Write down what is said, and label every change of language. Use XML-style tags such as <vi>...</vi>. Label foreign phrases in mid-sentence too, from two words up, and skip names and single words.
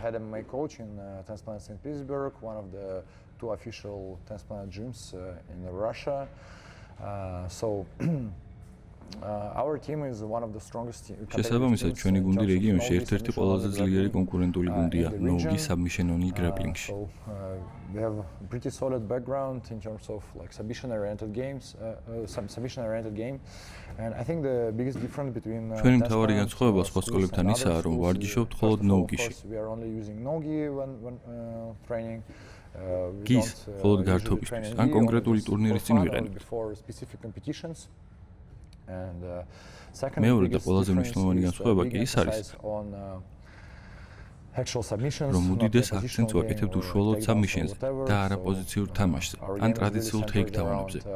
<ka>შესაბამისად, ჩვენი გუნდი რეგიონში ერთ-ერთი ყველაზე ძლიერი კონკურენტული გუნდია</ka> <en>No-Gi Submission Only Grappling-</en> <ka>ში.</ka> <en>We have a pretty solid background in terms of like submission-oriented games, submission-oriented game, and I think the biggest difference between</en> <ka>ჩვენი მთავარი განსხვავება სხვა სკოლებთან ისაა, რომ ვარჯიშობთ მხოლოდ No-Gi-ში.</ka> <en>We are only using No-Gi when training.</en> <ka>გის მხოლოდ გართობისთვის, ან კონკრეტული ტურნირის წინ ვიყენებთ. მეორე და ყველაზე მნიშვნელოვანი განსხვავება კი ის არის, რომ უდიდეს აქცენტს ვაკეთებთ უშუალოდ საბმიშენზე და არა პოზიციურ თამაშზე, ან ტრადიციულ თეიქდაუნებზე.</ka>